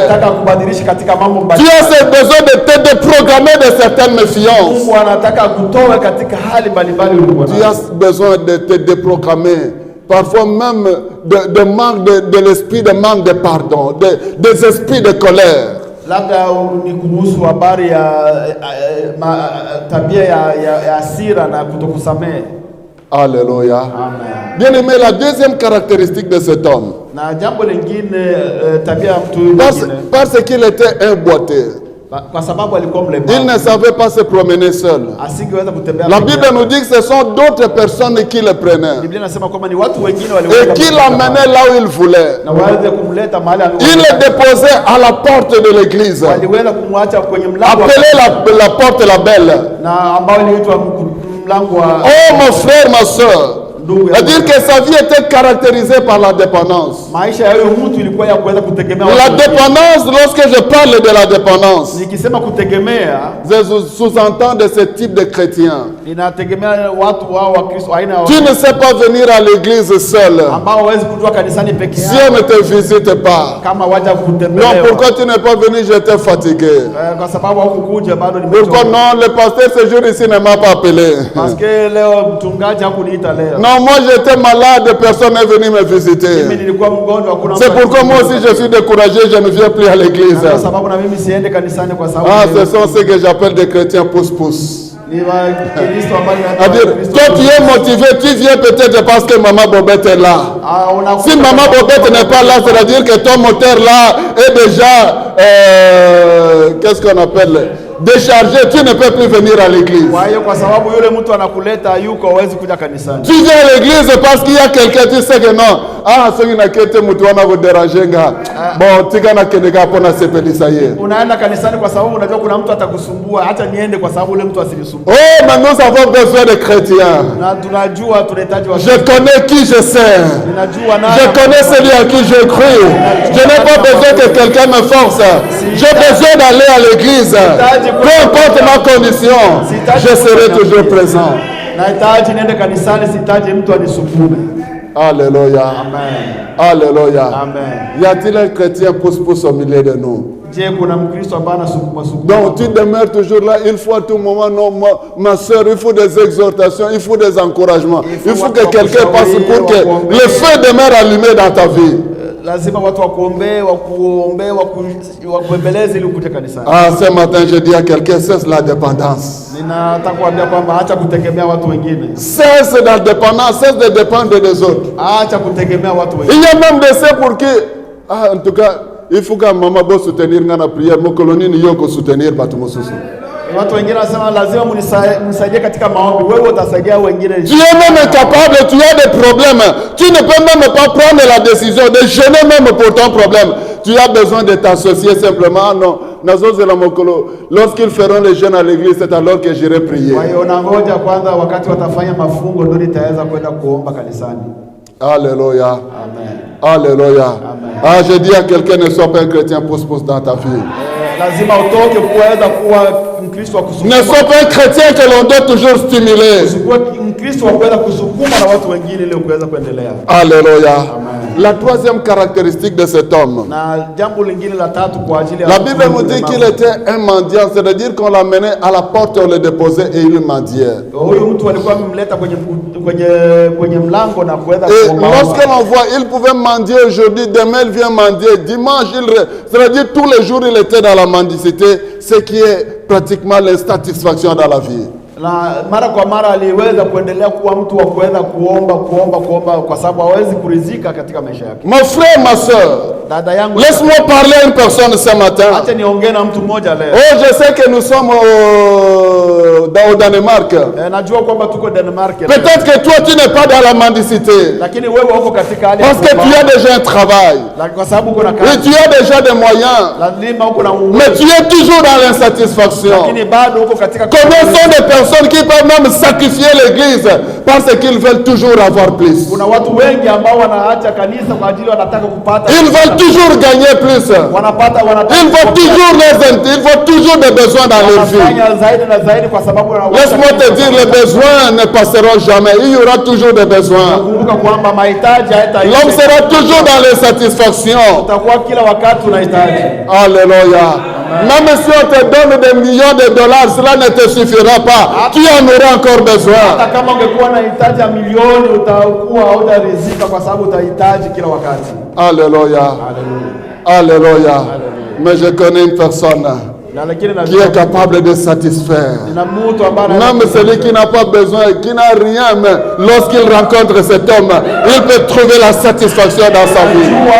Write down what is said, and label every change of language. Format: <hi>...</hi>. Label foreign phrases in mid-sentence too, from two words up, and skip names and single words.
<fr>Tu as besoin de te déprogrammer de certaines méfiances. Tu as besoin de te déprogrammer. Parfois même de manque de l'esprit, de manque de pardon, des esprits de colère.</fr> <sw>Labda ni kuhusu habari ya tabia ya hasira na kutokusamehe.</sw> <fr>Alléluia. Amen. Bien aimé, la deuxième caractéristique de cet homme,</fr> <sw>Na jambo lingine tabia ya mtu huyu mwingine,</sw> <fr>parce qu'il était un boiteux,</fr> <sw>kwa sababu alikuwa</sw> <fr>il</fr> <sw>mlemavu,</sw> <fr>ne savait pas se promener seul.</fr> <sw>asingeweza kutembea.</sw> <fr>La</fr> <sw>peke</sw> <fr>Bible</fr> <sw>yake.</sw> <fr>nous dit que ce sont d'autres personnes qui le prenaient</fr> <sw>Biblia inasema kwamba ni watu wengine</sw> <fr>et</fr> <sw>waliweza</sw> <fr>qui</fr> <sw>kumshika</sw> <fr>l'amenaient là où il voulait.</fr> <sw>na waweze kumleta mahali</sw> <fr>Il le déposait à la porte de l'église,</fr> <sw>waliweza kumwacha kwenye mlango</sw> <fr>appelé la porte la belle.</fr> <sw>na ambao iliitwa mlango wa</sw> <fr>Oh mon frère, ma soeur,</fr> <sw>ndugu.</sw> <fr>c'est-à-dire que sa vie était caractérisée par la dépendance.</fr> <sw>Maisha ya huyo mtu ilikuwa ya kuweza kutegemea</sw> <fr>La</fr> <sw>watu wengine.</sw> <fr>dépendance, lorsque je parle de la dépendance,</fr> <sw>Nikisema kutegemea,</sw> <fr>je sous-entends de ce type de chrétiens.</fr> <sw>inategemea watu wao wa Kristo aina ya</sw> <fr>Tu ne sais pas venir à l'église seul</fr> <sw>ambao hawezi kujua kanisani peke</sw> <fr>si</fr> <sw>yao</sw> <fr>on ne te visite pas.</fr> <sw>kama waja</sw> <fr>Non,</fr> <sw>kutembelewa.</sw> <fr>pourquoi tu n'es pas venu? J'étais fatigué.</fr> <sw>Kwa sababu hakukuja bado</sw> <fr>Pourquoi</fr> <sw>nimechoka.</sw> <fr>non? Le pasteur ce jour ici ne m'a pas appelé. Parce que</fr> <sw>leo mchungaji hakuniita leo.</sw> <fr>Non, moi j'étais malade, personne n'est venu me</fr> <sw>Mimi</sw> <fr>visiter.</fr> <sw>nilikuwa mgonjwa, hakuna mtu.</sw> <fr>C'est pourquoi moi aussi je suis découragé, je ne viens plus à l'église.</fr> <sw>Kwa sababu na mimi siende kanisani kwa sababu</sw> <fr>Ah, ce sont ceux que j'appelle des chrétiens pousse-pousse.</fr> <sw>ni wa Kristo ambao</sw> <fr>C'est-à-dire, toi tu es motivé, tu viens peut-être parce que maman Bobette est là. Si maman Bobette n'est pas là, c'est-à-dire que ton moteur là est déjà, qu'est-ce qu'on appelle, déchargé, tu ne peux plus venir à l'église.</fr> <sw>Kwa hiyo kwa sababu yule mtu anakuleta yuko hawezi kuja kanisani.</sw> <fr>Tu viens à l'église parce qu'il y a quelqu'un, tu sais que non. Ah, ceux qui n'ont pas été moutouana vous déranger, gars. Bon, tu n'as qu'à ne pas s'appeler ça y est.</fr> <sw>Unaenda kanisani kwa sababu unajua kuna mtu atakusumbua, hata niende kwa sababu yule mtu asinisumbue.</sw> <fr>Oh, mais nous avons besoin de chrétiens.</fr> <sw>Na tunajua tunahitaji watu.</sw> <fr>Je connais qui je sais.</fr> <sw>Ninajua nani.</sw> <fr>Je connais celui à qui je crie. Je n'ai pas besoin que quelqu'un me force. J'ai besoin d'aller à l'église. Peu importe ma condition, je serai toujours présent.</fr> <sw>Nahitaji niende kanisani, sihitaji mtu anisukume.</sw> <fr>Alléluia. Amen. Alléluia. Amen. Y a-t-il un chrétien pousse-pousse au milieu de nous?</fr> <sw>Je, kuna Mkristo ambaye anasukuma.</sw> <fr>Donc tu demeures toujours là, il faut à tout moment, non, ma soeur, il faut des exhortations, il faut des encouragements. Il faut que quelqu'un passe pour que le feu demeure allumé dans ta vie.</fr> <sw>Lazima watu wakuombee, wakuembeleze ili ukuje kanisani.</sw> <fr>Ah, ce matin, je dis à quelqu'un, cesse la dépendance.</fr> <sw>Ninataka kuambia kwamba acha kutegemea watu wengine.</sw> <fr>Cesse la dépendance, cesse de dépendre des autres.</fr> <sw>Acha kutegemea watu</sw> <fr>Il</fr> <sw>wengine.</sw> <fr>y a même de ceux pour qui, ah, en tout cas, il faut que maman bosse soutenir la prière, mon colonie n'y a soutenir Batumususu.</fr> <sw>Watu wengine wanasema lazima mnisaidie katika maombi. Wewe utasaidia wengine.</sw> <fr>Tu es même incapable, tu as des problèmes. Tu ne peux même pas prendre la décision de jeûner même pour ton problème. Tu as besoin de t'associer simplement. Non, lorsqu'ils feront les jeûnes à l'église, c'est alors que j'irai prier.</fr> <sw>Kwa hiyo unangoja kwanza wakati watafanya mafungo ndio nitaweza kwenda kuomba kanisani.</sw> <fr>Alléluia. Amen. Alléluia. Amen. Ah, je dis à quelqu'un, ne sois pas un chrétien pousse-pousse dans ta vie.</fr> <sw>Lazima utoke kuweza kuwa Mkristo wa kusukuma.</sw> <fr>Ne sois pas un chrétien que l'on doit toujours stimuler.</fr> <sw>Usikuwe Mkristo wa kuweza kusukuma na watu wengine ili kuweza kuendelea.</sw> <fr>Alléluia. Amen. La troisième caractéristique de cet homme.</fr> <sw>Na jambo lingine la tatu kwa ajili ya</sw> <fr>La Bible nous dit qu'il était un mendiant, c'est-à-dire qu'on l'amenait à la porte, on le déposait et il mendiait.</fr> <sw>huyu mtu alikuwa amemleta kwenye mlango na kuweza</sw> <fr>Et</fr> <sw>kuomba.</sw> <fr>lorsque l'on voit, il pouvait mendier aujourd'hui, demain il vient mendier, dimanche, c'est-à-dire tous les jours il était dans la mendicité, ce qui est pratiquement l'insatisfaction dans la vie.</fr> <sw>Na mara kwa mara aliweza kuendelea kuwa mtu wa kuweza kuomba kwa sababu hawezi kuridhika katika maisha yake.</sw> <fr>Mon frère, ma soeur,</fr> <sw>Dada yangu,</sw> <fr>laisse-moi parler à une personne ce matin.</fr> <sw>acha niongee na mtu mmoja leo.</sw> <fr>Oh, je sais que nous sommes au Danemark.</fr> <sw>Najua kwamba tuko Denmark.</sw> <fr>Peut-être que toi tu n'es pas dans la mendicité.</fr> <sw>Lakini wewe uko katika hali</sw> <fr>Parce que tu as déjà un travail.</fr> <sw>kwa sababu uko na</sw> <fr>Et</fr> <sw>kazi.</sw> <fr>tu as déjà des moyens.</fr> <sw>Lazima uko na uwezo.</sw> <fr>Mais tu es toujours dans l'insatisfaction.</fr> <sw>Lakini bado uko katika</sw> <fr>Combien sont des personnes qui peuvent même sacrifier l'église parce qu'ils veulent toujours avoir plus.</fr> <sw>Kuna watu wengi ambao wanaacha kanisa kwa ajili wanataka kupata.</sw> <fr>Ils veulent toujours gagner plus.</fr> <sw>Wanataka</sw> <fr>Ils veulent toujours des besoins dans leur vie.</fr> <sw>wanafanya zaidi na zaidi kwa sababu</sw> <fr>Laisse-moi te dire, les besoins ne passeront jamais. Il y aura toujours des besoins.</fr> <sw>kumbuka kwamba mahitaji hayataisha.</sw> <fr>L'homme sera toujours dans l'insatisfaction.</fr> <sw>Utakuwa kila wakati unahitaji.</sw> <fr>Alléluia. Même si on te donne des millions de dollars, cela ne te suffira pas. Tu en auras encore besoin.</fr> <sw>Hata kama ungekuwa na hitaji ya milioni utakuwa hautaridhika kwa sababu utahitaji kila wakati.</sw> <fr>Alléluia. Alléluia. Mais je connais une personne. qui est capable de satisfaire. Même celui qui n'a pas besoin, qui n'a rien, mais lorsqu'il rencontre cet homme, il peut trouver la satisfaction dans sa vie.</fr>